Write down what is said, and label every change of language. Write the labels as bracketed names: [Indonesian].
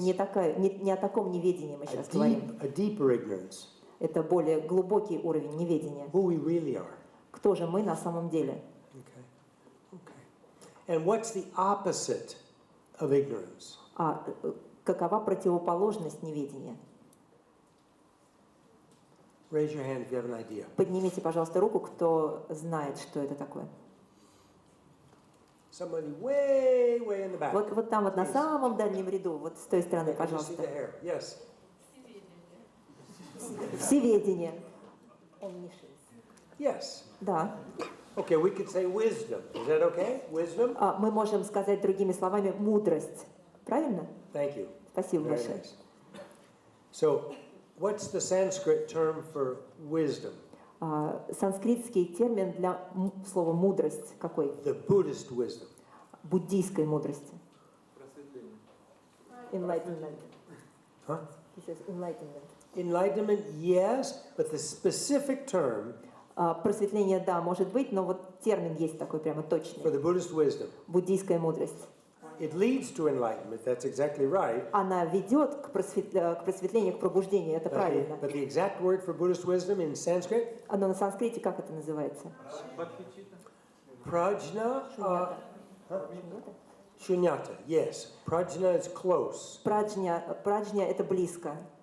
[Russian] Не о таком неведении мы сейчас говорим. [English] A deeper ignorance. [Russian] Это более глубокий уровень неведения. [English] Who we really are. [Russian] Кто же мы на самом деле? [English] Okay. Okay. And what's the opposite of ignorance? [Russian] Какова противоположность неведения? [English] Raise your hand if you have an idea. [Russian] Поднимите, пожалуйста, руку, кто знает, что это такое. [English] Somebody way, way in the back. [Russian] Вот там вот на самом дальнем ряду, вот с той стороны, [English] Can you see [Russian] пожалуйста. [English] the hair? Yes. [Russian] Всеведение. [English] Yes. [Russian] Да. [English] Okay, we could say wisdom. Is that okay? Wisdom? [Russian] Мы можем сказать другими словами мудрость. Правильно? [English] Thank you. [Russian] Спасибо [English] Very [Russian] большое. [English] nice. So, what's the Sanskrit term for wisdom? [Russian] Санскритский термин для слова мудрость какой? [English] The Buddhist wisdom. [Russian] Буддийской мудрости. Просветление. [English] Enlightenment. Huh? He says enlightenment. Enlightenment, yes, but the specific term [Russian] Просветление, да, может быть, но вот термин есть такой прямо [English] for [Russian] точный. [English] the Buddhist wisdom, [Russian] Буддийская мудрость. [English] it leads to enlightenment, that's exactly right. [Russian] Она ведет к просветлению, к пробуждению, это правильно. [English] But the exact word for Buddhist wisdom in Sanskrit, [Russian] Но на санскрите как это называется? [Sanskrit] prajna, [Russian] Шуньята? [English] shunyata, yes. Prajna is close. [Russian] Праджня это близко,